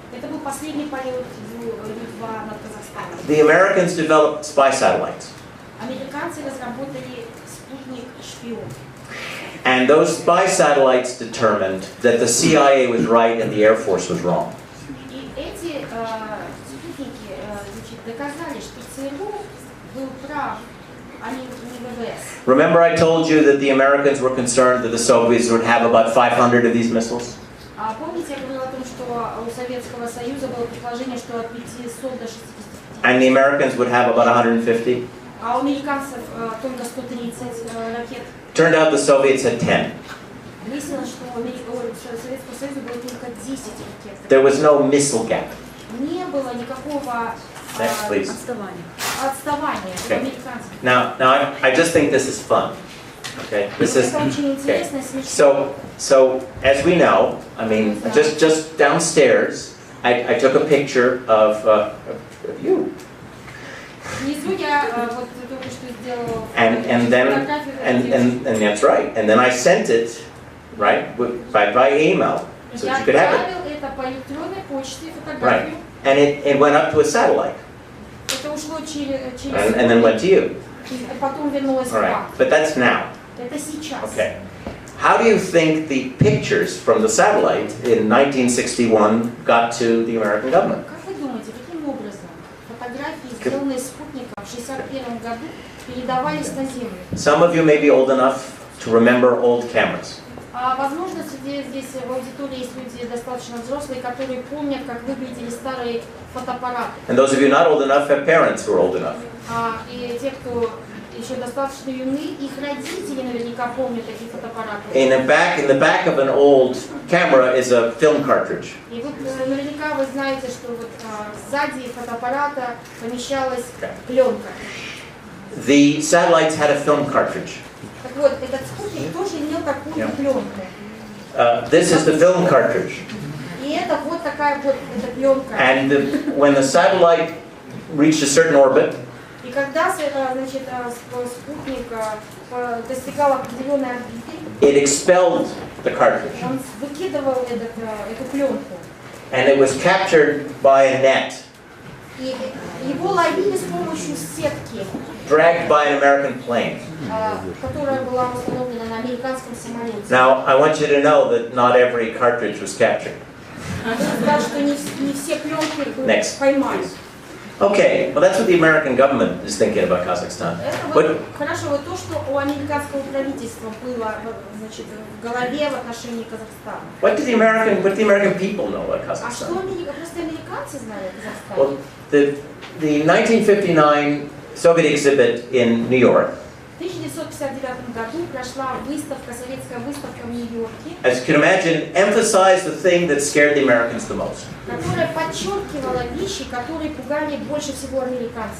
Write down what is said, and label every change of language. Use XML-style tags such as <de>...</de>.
<ru>Это был последний полет Ю-2 над Казахстаном.</ru> <en>The Americans developed spy satellites.</en> <ru>Американцы разработали спутник-шпион.</ru> <en>And those spy satellites determined that the CIA was right and the Air Force was wrong.</en> <ru>И эти спутники доказали, что ЦРУ был прав, а не ВВС.</ru> <en>Remember I told you that the Americans were concerned that the Soviets would have about 500 of these missiles?</en> <ru>Помните, я говорила о том, что у Советского Союза было предположение, что от 500 до 65.</ru> <en>And the Americans would have about 150?</en> <ru>А у американцев только 130 ракет.</ru> <en>Turned out the Soviets had 10.</en> <ru>Выяснилось, что у Советского Союза было только 10 ракет.</ru> <en>There was no missile gap.</en> <ru>Не было никакого</ru> <en>Next, please.</en> <ru>отставания от</ru> <en>Okay.</en> <ru>американцев.</ru> <en>Now I just think this is fun. Okay, this is</en> <ru>Это очень интересно, смешно.</ru> <en>So as we know, I mean, just downstairs, I took a picture of you.</en> <ru>Внизу я вот только что сделала</ru> <en>And then and that's right. And then I sent it, right, by email, so that you could have it.</en> <ru>Я отправил это по электронной почте,</ru> <en>Right.</en> <ru>фотографию.</ru> <en>And it went up to a satellite,</en> <ru>Это ушло через</ru> <en>and then went to you.</en> <ru>и потом вернулось к</ru> <en>All</en> <ru>вам.</ru> <en>right. But that's now.</en> <ru>Это сейчас.</ru> <en>Okay. How do you think the pictures from the satellite in 1961 got to the American government?</en> <ru>Как вы думаете, каким образом фотографии, сделанные спутником в 1961 году, передавались на Землю?</ru> <en>Some of you may be old enough to remember old cameras.</en> <ru>Возможно, среди здесь в аудитории есть люди достаточно взрослые, которые помнят, как выглядели старые фотоаппараты.</ru> <en>And those of you not old enough have parents who are old enough.</en> <ru>И те, кто еще достаточно юны, их родители наверняка помнят такие фотоаппараты.</ru> <en>In the back of an old camera is a film cartridge.</en> <ru>И вот наверняка вы знаете, что вот сзади фотоаппарата помещалась пленка.</ru> <en>The satellites had a film cartridge.</en> <ru>Так вот, этот спутник тоже имел такую пленку.</ru> <en>This is the film cartridge.</en> <ru>И это вот такая вот эта пленка.</ru> <en>And when the satellite reached a certain orbit,</en> <ru>И когда, значит, спутник достигал определенной орбиты,</ru> <en>it expelled the cartridge.</en> <ru>он выкидывал эту пленку.</ru> <en>And it was captured by a net,</en> <ru>И его ловили с помощью сетки,</ru> <en>dragged by an American plane.</en> <ru>которая была установлена на американском самолете.</ru> <en>Now, I want you to know that not every cartridge was captured.</en> <ru>Сказать, что не все пленки</ru> <en>Next.</en> <ru>поймали.</ru> <en>Okay, well that's what the American government is thinking about Kazakhstan.</en> <ru>Это</ru> <en>But</en> <ru>вот хорошо, вот то, что у американского правительства было, значит, в голове в отношении Казахстана.</ru> <en>what do the American people know about</en> <ru>А что</ru> <en>Kazakhstan?</en> <ru>просто американцы знали о Казахстане?</ru> <en>Well, the 1959 Soviet exhibit in New York,</en> <ru>В 1959 году прошла выставка, советская выставка в Нью-Йорке,</ru> <en>as you can imagine, emphasized the thing that scared the Americans the most.</en> <ru>которая подчеркивала вещи, которые пугали больше всего американцев.</ru>